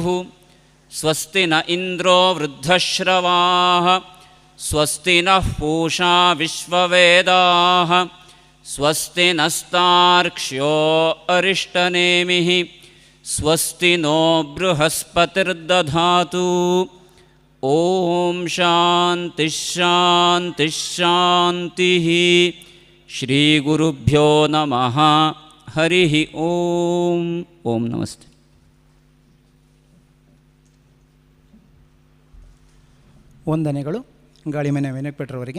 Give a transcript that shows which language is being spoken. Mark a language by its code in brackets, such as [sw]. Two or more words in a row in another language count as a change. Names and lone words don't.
[sa] ಸ್ವಸ್ತಿ ನ ಇಂದ್ರೋ ವೃದ್ಧಶ್ರವಾಃ ಸ್ವಸ್ತಿ ನಃ ಪೂಷಾ ವಿಶ್ವವೇದಾಃ ಸ್ವಸ್ತಿ ನಸ್ತಾರ್ಕ್ಷ್ಯೋ ಅರಿಷ್ಟನೇಮಿಃ ಸ್ವಸ್ತಿ ನೋ ಬೃಹಸ್ಪತಿರ್ದಧಾತು. ಓಂ ಶಾಂತಿ ಶಾಂತಿ ಶಾಂತಿ. ಶ್ರೀ ಗುರುಭ್ಯೋ ನಮಃ. ಹರಿ ಓಂ. ಓಂ ನಮಸ್ತೆ. [kn] ವಂದನೆಗಳು ಗಾಳಿಮನೆ ವಿನಾಯಕ್ ಭಟ್ರವರಿಗೆ.